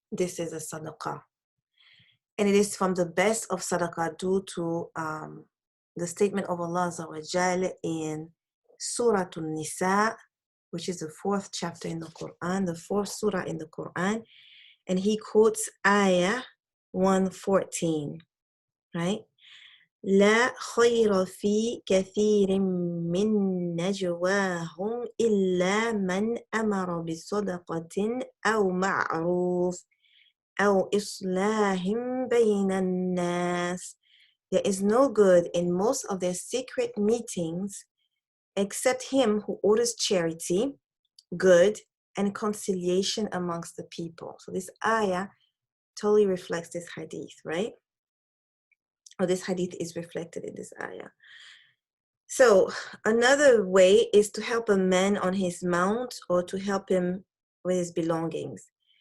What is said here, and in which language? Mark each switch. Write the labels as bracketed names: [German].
[English] This is a sadaqah. And it is from the best of sadaqah due to the statement of Allah Azza wa Jal in Surah An-Nisa, which is the 4th chapter in the Qur'an, the 4th surah in the Qur'an. And he quotes Ayah 114, right? [Arabic] لا خير في كثير من نجواهم إلا من أمر بصدقة أو معروف أو إصلاح بين الناس. [English] There is no good in most of their secret meetings except him who orders charity, good, and conciliation amongst the people. So this ayah totally reflects this hadith, right? Or this hadith is reflected in this ayah. So another way is to help a man on his mount or to help him with his belongings.